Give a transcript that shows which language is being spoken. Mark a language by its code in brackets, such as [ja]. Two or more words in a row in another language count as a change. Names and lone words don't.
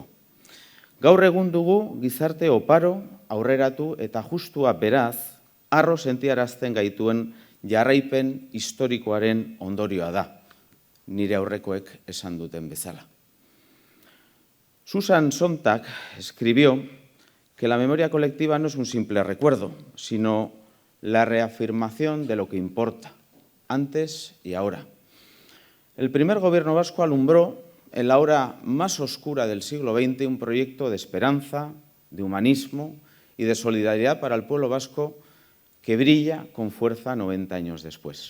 [eu] Gaur egun dugu gizarte oparo, aurreratu eta justua beraz, harro sentiarazten gaituen jarraipen historikoaren ondorioa da, nire aurrekoek esan duten bezala. [es] Susan Sontag escribió que la memoria colectiva no es un simple recuerdo, sino la reafirmación de lo que importa, antes y ahora. El primer gobierno vasco alumbró en la hora más oscura del siglo XX un proyecto de esperanza, de humanismo y de solidaridad para el pueblo vasco que brilla con fuerza 90 años después.